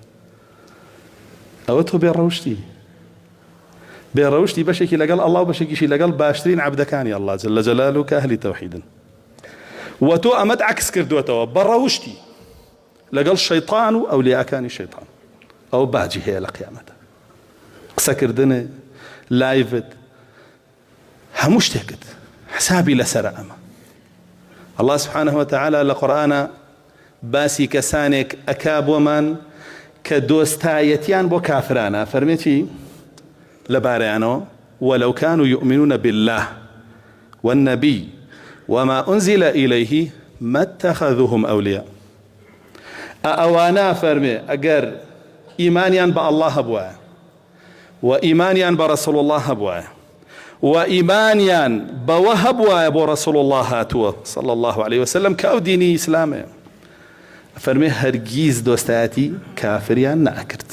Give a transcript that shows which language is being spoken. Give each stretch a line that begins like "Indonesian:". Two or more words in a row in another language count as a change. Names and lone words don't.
Central Kurdish: ئەوە تۆ بێڕەوشتی بەشێکی لەگەڵ ئەڵڵا و بەشێکیشی لەگەڵ باشترین عەبدەکانی ئەڵڵا
Arabic: جەلە جەلالوهو
Central Kurdish: کە ئەهلی تەوحیدن. و تۆ ئەمەت عەکس کردووەتەوە بەڕەوشتی لەگەڵ شەیطان و ئەولیاکانی شەیطان. ئەو باجی هەیە لە قیامەتە، قسەکردنە، لایڤت، هەموو شتێکت حسابی لەسەرە. ئەمە
Arabic: الله سبحانه وتعالى
Central Kurdish: لە قورئانە باسی کەسانێک ئەکا بۆمان کە دۆستایەتیان بۆ کافرانە. فەرمێتی لەبارەیانەوە
Arabic: وەلەو كانوا يؤمنون بالله والنبي وما أنزل إليه ما اتخذوهم أولياء.
Central Kurdish: ئەوانە فەرمێ ئەگەر ئیمانیان بە ئەڵڵا هەبوایە و ئیمانیان بە ڕەسوڵ الله هەبوایە و ئیمانیان بەوە هەبوایە بۆ ڕەسوڵ الله هاتووە
Arabic: صلی الله عليه وسلم
Central Kurdish: کە ئەو دینی ئیسلامەیە، فەرمێ هەرگیز دۆستایەتی کافریان نەئەکرد.